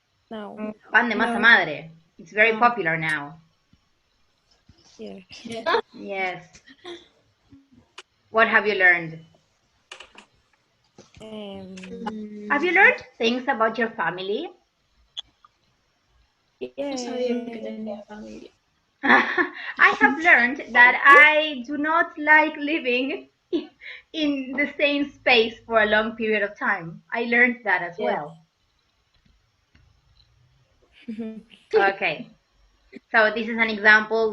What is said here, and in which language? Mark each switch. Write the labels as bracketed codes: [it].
[en] No. [es] Pan de masa madre. [en] It's very popular now. Yes. Yes. What have you learned? Have you learned things about your family? [es] No sabía que tenía familia. [en] I have learned that I do not like living in the same space for a long period of time. I learned that as Yes. well. Okay. So this is an example.